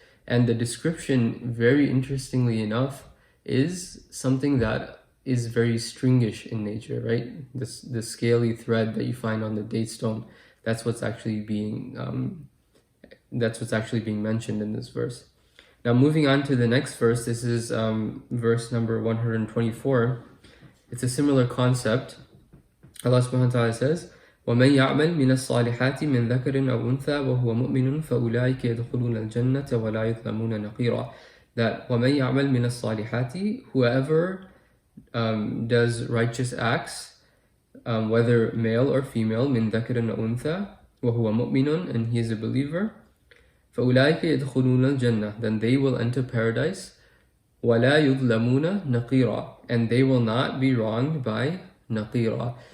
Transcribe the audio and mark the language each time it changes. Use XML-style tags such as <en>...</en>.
<en>And the description, very interestingly enough, is something that is very stringish in nature, right? The scaly thread that you find on the date stone, that's what's actually being mentioned in this verse. Now, moving on to the next verse, this is verse number 124. It's a similar concept. Allah subhanahu wa ta'ala says,</en> <ar>وَمَنْ يَعْمَلْ مِنَ الصَّالِحَاتِ مِنْ ذَكَرٍ أَوْ أُنْثَى وَهُوَ مُؤْمِنٌ فَأُولَٰئِكَ يَدْخُلُونَ الْجَنَّةَ وَلَا يُظْلَمُونَ نَقِيرًا.</ar> <en>That</en> <ar>وَمَنْ يَعْمَلْ مِنَ الصَّالِحَاتِ,</ar> <en>whoever does righteous acts, whether male or female,</en> <ar>مِنْ ذَكَرٍ أَوْ أُنْثَى وَهُوَ مُؤْمِنٌ,</ar> <en>and he is a believer,</en> <ar>فَأُولَٰئِكَ يَدْخُلُونَ الْجَنَّةَ,</ar> <en>then they will enter paradise,</en> <ar>وَلَا يُظْلَمُونَ نَقِيرًا,</ar> <en>and they will not be wronged by naqira.</en>